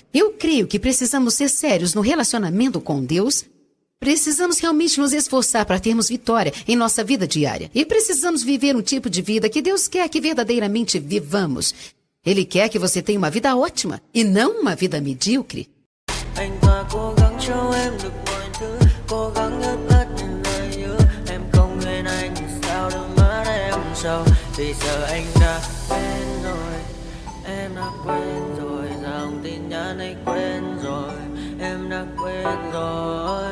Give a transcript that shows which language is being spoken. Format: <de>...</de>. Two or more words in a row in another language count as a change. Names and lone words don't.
<pt>Eu creio que precisamos ser sérios no relacionamento com Deus. Precisamos realmente nos esforçar para termos vitória em nossa vida diária. E precisamos viver um tipo de vida que Deus quer que verdadeiramente vivamos. Ele quer que você tenha uma vida ótima e não uma vida medíocre.</pt> <vi>Anh ta cố gắng cho em được mọi thứ, cố gắng ướt át những lời hứa. Em không quên anh sao đôi mắt em sầu. Vì giờ anh đã quên rồi, em đã quên rồi. Dòng tin nhắn anh quên rồi, em đã quên rồi.</vi>